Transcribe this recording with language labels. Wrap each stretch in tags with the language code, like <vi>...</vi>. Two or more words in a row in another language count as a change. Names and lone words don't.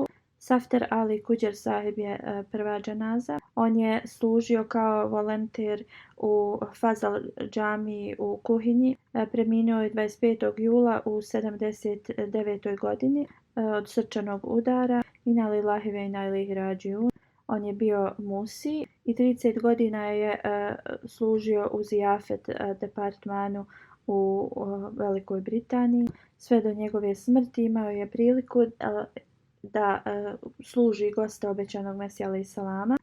<bs>Safter Ali Kuđer sahib je prva dženaza. On je služio kao volonter u Fazal džamiji u Kuhinji. Preminuo je 25. jula u 79. godini od srčanog udara.</bs> <ar>إنا لله وإنا إليه راجعون.</ar> <bs>On je bio Musi i 30 godina je služio u Ziyafet departmanu u Velikoj Britaniji. Sve do njegove smrti imao je priliku da služi goste obećanog Mesija</bs> <ar>عليه السلام.</ar>